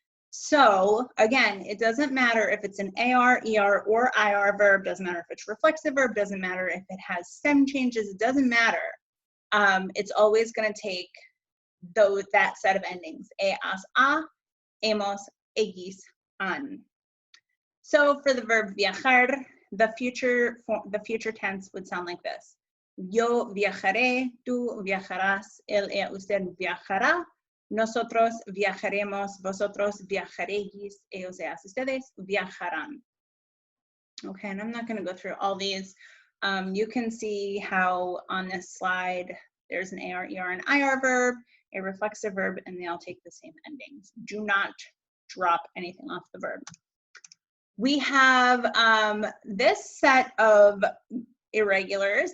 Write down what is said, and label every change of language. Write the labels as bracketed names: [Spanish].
[English] So again, it doesn't matter if it's an AR, ER, or IR verb, doesn't matter if it's reflexive verb, doesn't matter if it has stem changes, it doesn't matter. It's always going to take that set of endings. [Spanish] E, as, a, hemos, ellos, han. [English] So for the verb viajar, the future tense would sound like this. [Spanish] Yo viajaré, tú viajarás, él, ella, usted viajará, nosotros viajaremos, vosotros viajaréis, ellos, ellas, ustedes viajarán. [English] Okay, and I'm not going to go through all these. You can see how on this slide there's an AR, ER, and IR verb, a reflexive verb, and they all take the same endings. Do not drop anything off the verb. We have this set of irregulars.